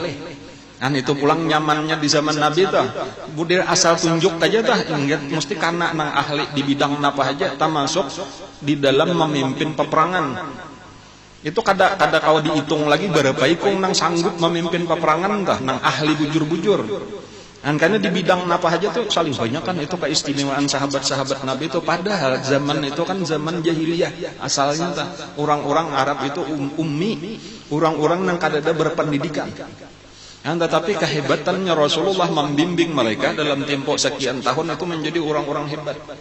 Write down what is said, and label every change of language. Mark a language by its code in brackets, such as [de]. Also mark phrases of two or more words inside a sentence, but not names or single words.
[bjn] Kan itu pulang nyamannya di zaman Nabi tah. Budir asal tunjuk aja tah, ingat mesti karena nang ahli di bidang apa aja termasuk di dalam memimpin peperangan. Itu kada kau dihitung lagi berapa ikung nang sanggup memimpin peperangan tah, nang ahli bujur-bujur. [id] Karena di bidang apa aja tuh saling banyak kan, itu keistimewaan sahabat-sahabat Nabi itu. Padahal zaman itu kan zaman jahiliyah asalnya tah. Orang-orang Arab itu ummi, orang-orang yang kadada berpendidikan. Tetapi kehebatannya Rasulullah membimbing mereka dalam tempo sekian tahun itu menjadi orang-orang hebat.